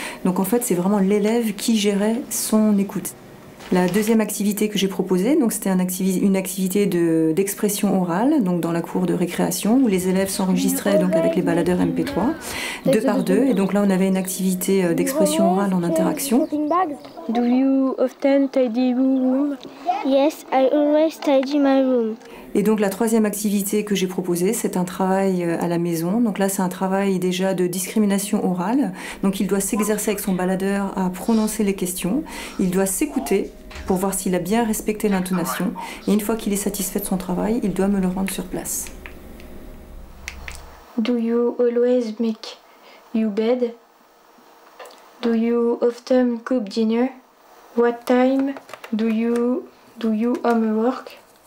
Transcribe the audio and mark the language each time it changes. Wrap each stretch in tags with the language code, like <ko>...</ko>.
<fr>Donc en fait, c'est vraiment l'élève qui gérait son écoute. La deuxième activité que j'ai proposée, donc c'était une activité d'expression orale, donc dans la cour de récréation, où les élèves s'enregistraient donc avec les baladeurs MP3, 2 par 2. Et donc là, on avait une activité d'expression orale en interaction.</fr> <en>Do you often tidy your room? Yes, I always tidy my room.</en> <fr>Et donc la troisième activité que j'ai proposée, c'est un travail à la maison. Donc là, c'est un travail déjà de discrimination orale. Donc il doit s'exercer avec son baladeur à prononcer les questions. Il doit s'écouter pour voir s'il a bien respecté l'intonation. Et une fois qu'il est satisfait de son travail, il doit me le rendre sur place.</fr> <en>Do you always make your bed? Do you often cook dinner? What time do you homework?</en>